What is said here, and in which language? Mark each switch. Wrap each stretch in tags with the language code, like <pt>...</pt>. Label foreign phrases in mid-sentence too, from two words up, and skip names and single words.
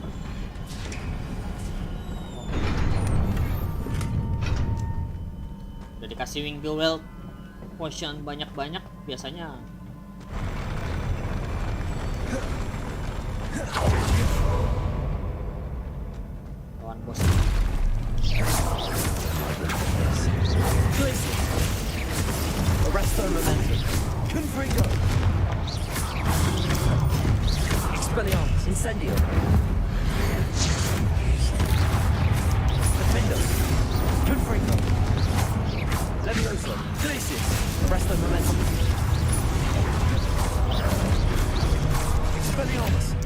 <id>Udah dikasih Wingwell potion banyak-banyak biasanya. Lawan bos.</id> <la>Arresto momentum. Confringo. Expelliarmus. Incendio. Defendo. Confringo. Levioso. Glacius. Arresto momentum. Expelliarmus.</la>